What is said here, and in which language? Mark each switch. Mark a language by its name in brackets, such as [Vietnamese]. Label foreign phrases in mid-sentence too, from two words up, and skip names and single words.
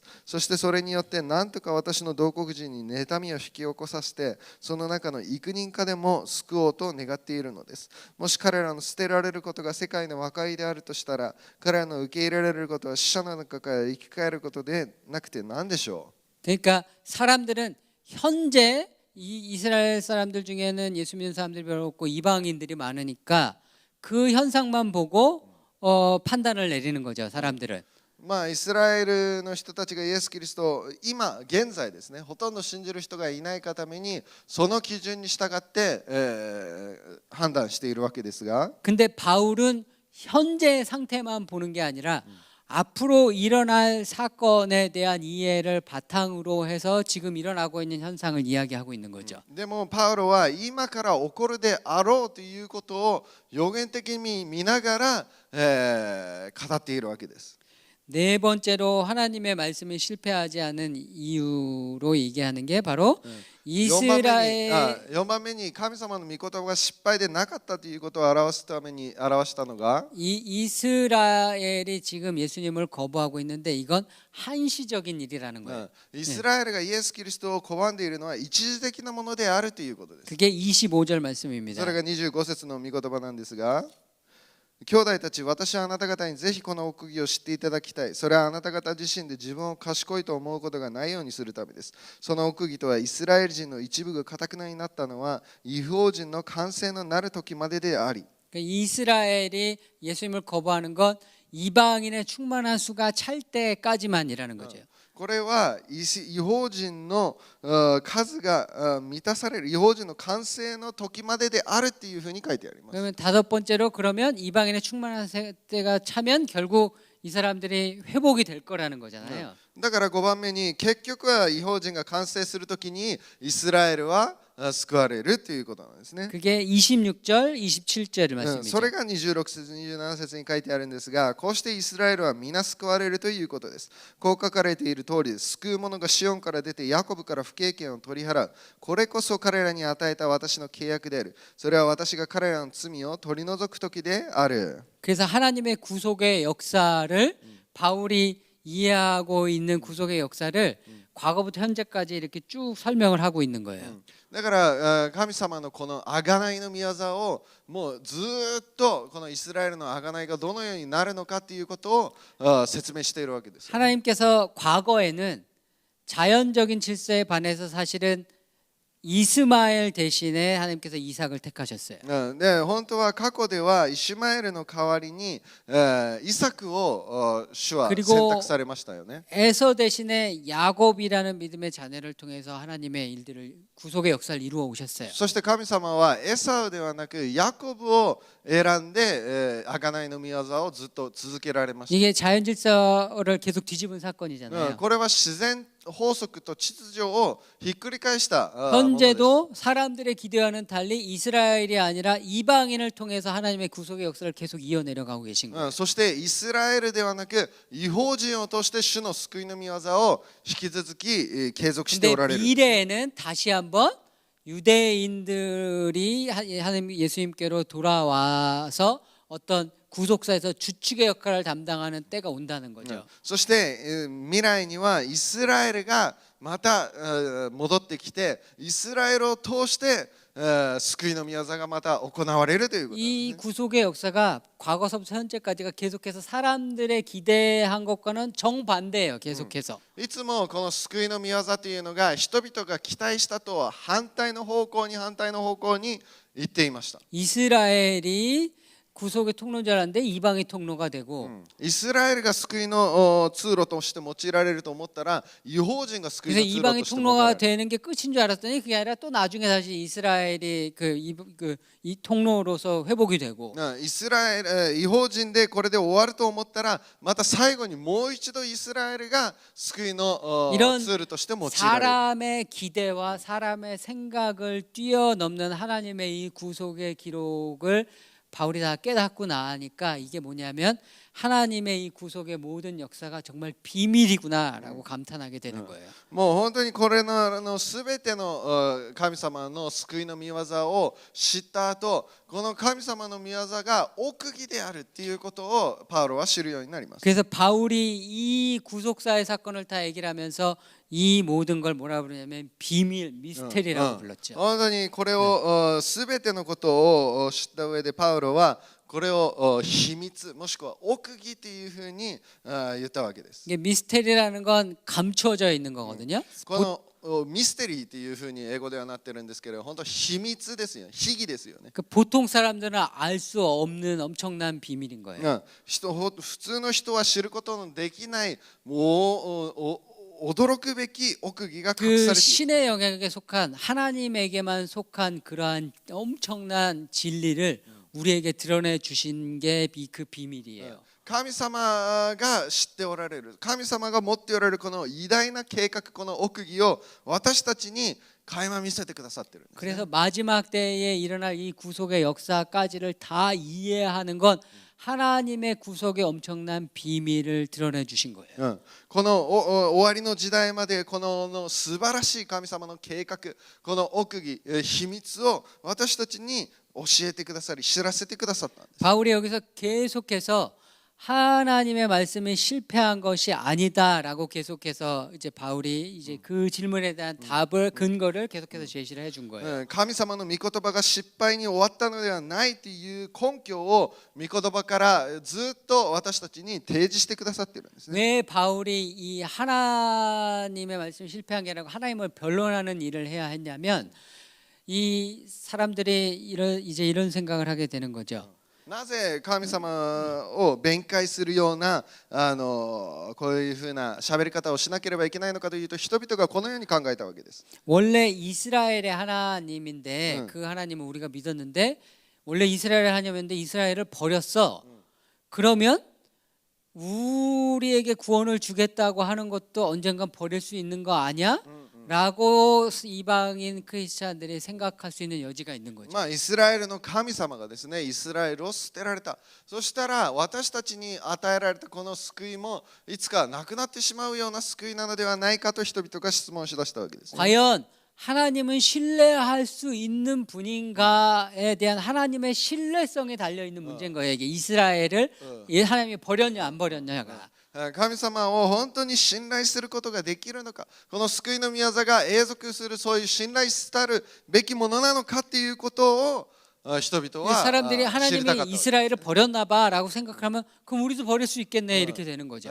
[Japanese] そしてそれによって何とか私の同国人に妬みを引き起こさせて、その中の幾人かでも救おうと願っているのです。もし彼らの捨てられることが世界の和解であるとしたら、彼らの受け入れられることは死者の中から生き返ることでなくて何でしょう。 [Korean] 그러니까 사람들은 현재 이스라엘 사람들 중에는 예수 믿는 사람들이 별로 없고 이방인들이 많으니까 그 현상만 보고 판단을 내리는 거죠. 사람들은. [Japanese] イスラエルの人たちがイエス・キリストを今現在ですね、ほとんど信じる人がいないがためにその基準に従って、判断しているわけですが、 [Korean] 근데 바울은 현재 상태만 보는 게 아니라 앞으로 일어날 사건에 대한 이해를 바탕으로 해서 지금 일어나고 있는 현상을 이야기하고 있는 거죠. [Japanese] でもパウロは今から起こるであろうということを予言的に見ながら、語っているわけです。 [Korean] 네 번째로 하나님의 말씀이 실패하지 않은 이유로 얘기하는 게 바로 [Japanese] 4 番目に神様の御言葉が失敗でなかったということを表すために表したのが、 [Korean] 이스라엘이 지금 예수님을 거부하고 있는데 이건 한시적인 일이라는 거예요. [Japanese] イスラエルがイエス・キリストを拒んでいるのは一時的なものであるということです。 [Korean] 그게 25절 말씀입니다. [Japanese] それが25節の御言葉なんですが、兄弟たち、私はあなた方にぜひこの奥義を知っていただきたい。それはあなた方自身で自分を賢いと思うことがないようにするためです。その奥義とはイスラエル人の一部が堅くなになったのは異邦人の完成のなる時までであり、 [Korean] 이스라엘이 예수님을 거부하는 건 이방인의 충만한 수가 찰 때까지만이라는 거죠. [Japanese] これは異邦人の数が満たされる、異邦人の完成の時までであるっていうふうに書いてあります。 [Korean] 그러면 다섯 번째로 그러면 이방인의 충만한 때가 차면 결국 이 사람들이 회복이 될 거라는 거잖아요. [Japanese] だから5番目に結局は異邦人が完成するときにイスラエルは救われるということなんですね。 [Korean] 그게 26절, 27절 말씀이죠. [Japanese] それが26節、27節に書いてあるんですが、こうしてイスラエルは皆救われるということです。こう書かれている通りです。救う者がシオンから出てヤコブから不経験を取り払う。これこそ彼らに与えた私の契約である。それは私が彼らの罪を取り除く時である。 [Korean] 그래서 하나님의 구속의 역사를 바울이 이해하고 있는 구속의 역사를 과거부터 현재까지 이렇게 쭉 설명을 하고 있는 거예요. [Japanese] だから神様のこの贖いの御業をもうずっとこのイスラエルの贖いがどのようになるのかということを説明しているわけです。 [Korean] 하나님께서 과거에는 자연적인 질서에 반해서 사실은 이스마엘 대신에 하나님께서 이삭을 택하셨어요. [Japanese] で本当は過去ではイシュマエルの代わりにイサクを主は選択されましたよね。 [Korean] 에서 대신에 야곱이라는 믿음의 자녀를 통해서 하나님의 일들을 구속의 역사를 이루어 오셨어요. [Japanese] そして神様はエサウではなくヤコブを選んで贖いの御業をずっと続けられました。 [Korean] 이게 자연 질서를 계속 뒤집은 사건이잖아요. [Japanese] これは自然法則と秩序をひっくり返したものです。 [Korean] 현재도 사람들의 기대와는 달리 이스라엘이 아니라 이방인을 통해서 하나님의 구속의 역사를 계속 이어내려가고 계신 거예요. [Japanese] そしてイスラエルではなく異邦人を通して主の救いの御業を引き続き継続して [Korean] 근데 [Japanese] おられる。 [Korean] 미래에는 다시 한번 유대인들이 하나님 예수님께로 돌아와서 어떤 구속사에서 주축의 역할을 담당하는 때가 온다는 거죠. [Japanese] そして未来にはイスラエルがまた戻ってきてイスラエルを通して救いの御業がまた行われるということです [Korean] 이 [Japanese] ね。 [Korean] 구속의 역사가 과거서부터 현재까지가 계속해서 사람들의 기대한 것과는 정반대예요. 계속해서. [Japanese] いつもこの救いの御業というのが人々が期待したとは反対の方向に言っていました。 [Korean] 이스라엘이 구속의 통로자라는데 이방이 통로가 되고 [Japanese] イスラエルが救いの通路として用いられると思ったら違法人が救い [Korean] 그래서 [Japanese] の通路 [Korean] 이방이 [Japanese] として用いら [Korean] 통로가 [Japanese] れる。 [Korean] 되는 게 끝인 줄 알았더니 그게 아니라 또 나중에 다시 이스라엘이 이 통로로서 회복이 되고 [Japanese] イスラエル違法人でこれで終わると思ったらまた最後にもう一度イスラエルが救いの [Korean] 이런 [Japanese] ツールとして用いられる。 [Korean] 사람의 기대와 사람의 생각을 뛰어넘는 하나님의 이 구속의 기록을 바울이 다 깨닫고 나니까 이게 뭐냐면 하나님의 이 구속의 모든 역사가 정말 비밀이구나라고 감탄하게 되는 거예요. [Japanese] もう本当にこれの全ての神様の救いの御業を知った後、この神様の御業が奥義であるっていうことをパウロは知るようになります。 [Korean] 그래서 바울이 이 구속사의 사건을 다 얘기를 하면서 이 모든 걸 뭐라 부르냐면 비밀, 미스테리라고 불렀죠. [Japanese] 本当にこれを全てのことを知った上でパウロはこれを秘密もしくは奥義というふうに言ったわけです。 [Korean] 이게 미스테리라는 건 감춰져 있는 거거든요. [Japanese] このミステリーというふうに英語ではなってるんですけど、本当秘密ですよ、秘技ですよね。 [Korean] 그 보통 사람들은 알 수 없는 엄청난 비밀인 거예요. [Japanese] 普通の人は知ることのできないもう驚くべき奥義が隠 [Korean] 그 [Japanese] されている。 [Korean] 신의 영역에 속한 하나님에게만 속한 그러한 엄청난 진리를 우리에게 드러내 주신 게 그 비밀이에요. [Japanese] 神様が知っておられる、神様が持っておられるこの偉大な計画、この奥義を私たちに垣間見せてくださっているんですね。 [Korean] 그래서 마지막 때에 일어날 이 구속의 역사까지를 다 이해하는 건 하나님의 구속의 엄청난 비밀을 드러내 주신 거예요. [Japanese] この終わりの時代までこの素晴らしい神様の計画、この奥義、秘密を私たちに教えてくださり知らせてくださったんです。 [Korean] 바울이 여기서 계속해서 하나님의 말씀이 실패한 것이 아니다라고 계속해서 이제 바울이 이제 그 질문에 대한 답을 근거를 계속해서 제시를 해준 거예요. [Japanese] 神様の御言葉が失敗に終わったのではないという根拠を御言葉からずっと私たちに提示してくださっているんですね。 [Korean] 왜 바울이 이 하나님의 말씀이 실패한 게 아니라 하나님을 변론하는 일을 해야 했냐면 이 사람들이 이런 생각을 하게 되는 거죠. [Japanese] なぜ神様を弁解するようなこういうふうな喋り方をしなければいけないのかというと、人々がこのように考えたわけです。 [Korean] 원래 이스라엘의 하나님인데 그 하나님을 우리가 믿었는데 원래 이스라엘의 하나님인데 이스라엘을 버렸어. 그러면 우리에게 구원을 주겠다고 하는 것도 언젠간 버릴 수 있는 거 아니야? 라고 이방인 크리스찬들이 생각할 수 있는 여지가 있는 거죠. [Japanese] イスラエルの神様がですね、イスラエルを捨てられた。そしたら私たちに与えられたこの救いもいつかなくなってしまうような救いなのではないかと人々が質問しだしたわけですね。 [Korean] 과연 하나님은 신뢰할 수 있는 분인가에 대한 하나님의 신뢰성에 달려 있는 문제인 거예요. 이게 이스라엘을 하나님이 버렸냐 안 버렸냐가. [Japanese] 神様を本当に信頼することができるのか、この救いの御業が永続するそういう信頼したるべきものなのかっていうことを人々は [Korean] 사람들이 [Japanese] 知りたかった [Korean] 하나님이 이스라엘을 버렸나 봐라고 생각하면 그럼 우리도 버릴 수 있겠네 이렇게 되는 거죠.